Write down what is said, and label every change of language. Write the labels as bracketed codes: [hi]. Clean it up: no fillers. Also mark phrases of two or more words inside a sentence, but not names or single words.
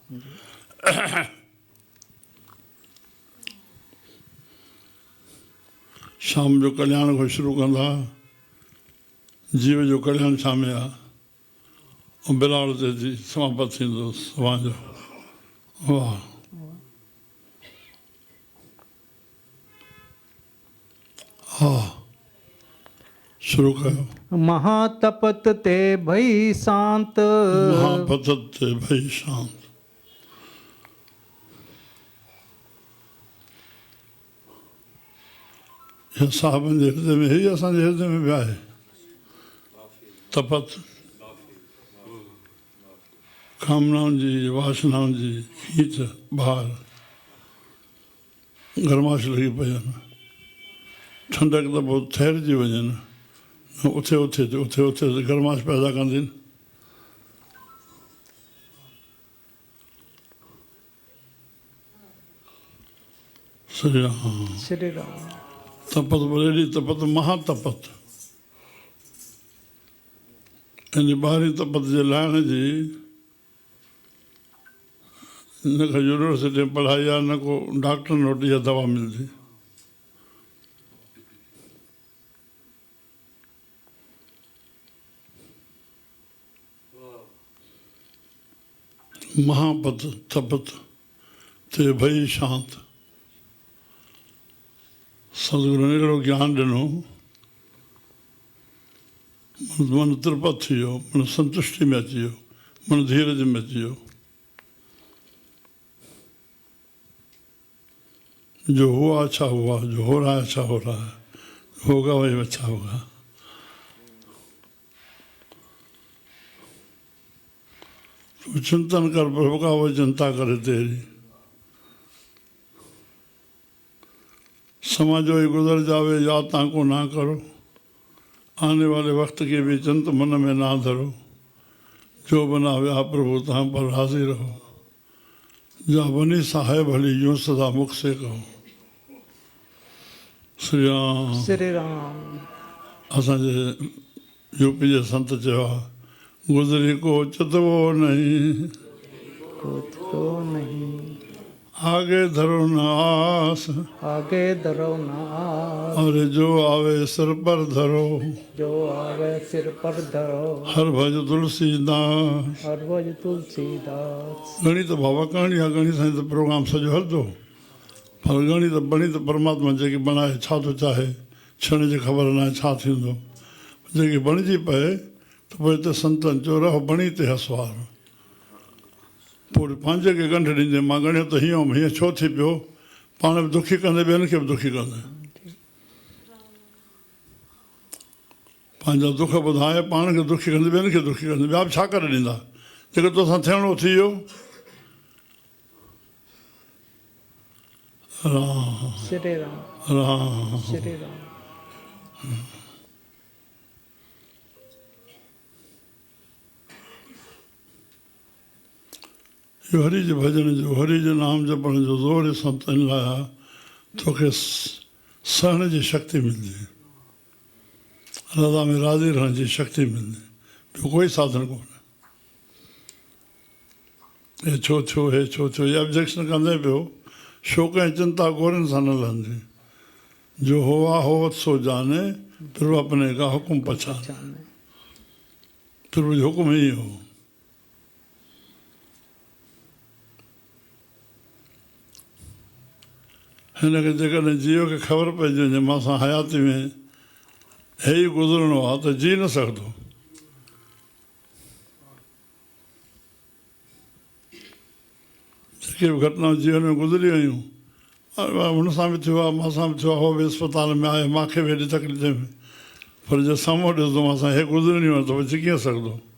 [sd] शाम जो कल्याण खां शुरू कंदा जीव जो कल्याण शाम आहे ऐं बिलावल ते जी समापत थींदो सभा जो। वाह हा शुरू कयो। [pa] ਮਹਾਤਪਤ ਤੇ ਭਈ ਸ਼ਾਂਤ। ਮਹਾਪਤਤ ਤੇ ਭਈ ਸ਼ਾਂਤ। [sd] यह साहबनि जे हृदय में ही असांजे हृदय में बि आहे तपत। कामनाउनि जी वासनाउनि जी खीच बहार गरमाश लॻी पई आहिनि। ठंडक त पोइ ठहिरजी वञनि उथे उथे उथे उथे गरमाश पैदा कंदियूं। श्री राम श्री राम। तपत बोलेड़ी तपत महातपत। इन ॿारहीं तपत जे लाइण जी न को यूनिवर्सिटी में पढ़ाई आहे न को डॉक्टर नोट या दवा मिलती। [pa] ਮਹਾਪਤ ਤਪਤ ਤੇ ਭਈ ਸ਼ਾਂਤ। [sd] सतगुरु ने अहिड़ो ज्ञान ॾिनो मन तृपत थी वियो मन संतुष्टि में अची वियो मन धीरज में अची वियो। [hi] जो हुआ अच्छा हुआ जो हो रहा है अच्छा हो रहा है होगा वही अच्छा होगा। तू चिंतन कर प्रभु का वो चिंता करे तेरी। समा जो ही गुजर जावे याद ताको ना करो आने वाले वक्त की भी चिंत मन में ना धरो। जो बनावे आप प्रभु तहाँ पर हाजिर रहो। जा बनी साहेब भली यूं सदा मुख से कहो। [sd] श्री राम श्री राम। असांजे यूपी जे संत चयो आहे [hi] गुज़री को चितवो नहीं तो नहीं आगे धरो न आस आगे धरो नास। और जो आवे सिर पर धरो जो आवे सिर पर धरो। हर भज तुलसीदास। हर भज तुलसीदास। [sd] घणी त बाबा कहाणी आहे घणी साईं त प्रोग्राम सॼो हलंदो पर घणी त बणी त परमात्मा जेकी बणाए छा थो चाहे क्षण जी ख़बर न आहे छा थींदो जेकी बणिजी पए त पोइ हिते संतनि चयो रहो बणी ते हसवार। पोइ पंहिंजे खे गंढ ॾींदे मां ॻणियो त हीअं हीअं छो थी पियो पाण बि दुखी कंदे ॿियनि खे बि दुखी कंदे पंहिंजा दुख ॿुधाए पाण खे दुखी कंदे ॿियनि खे दुखी कंदे ॿिया बि छा करे ॾींदा जेको तोसां थियणो थी वियो। राम श्री राम राम श्री राम। इहो हरि जे भॼन जो हरि जे नाम जपण जो ज़ोर संतनि लाइ आहे तोखे सहण जी शक्ति मिलंदी रज़ा में राज़ी रहण जी शक्ति मिलंदी ॿियो कोई साधन कोन्हे। हे छो थियो हे छो थियो इहा ऑब्जेक्शन कंदे पियो शोक ऐं चिंता गोरनि सां न लहंदी। [hi] जो हुआ होवत सो जाने फिर वो अपने का हुकुम पहचाने। [sd] प्रभु जो हुकुम ही हो। हिनखे जेकॾहिं जीव खे ख़बर पइजी वञे मां हयाती में हे ई गुज़रणो आहे त जी न सघंदो। जेके बि घटनाऊं जीवन में गुज़री वियूं हुन सां बि थियो आहे, मां सां बि थियो आहे, उहो बि अस्पताल में आहे, मूंखे बि हेॾी तकलीफ़ में, पर जे साम्हूं ॾिसंदो असां हे गुज़रणी आहे त बची कीअं सघंदो।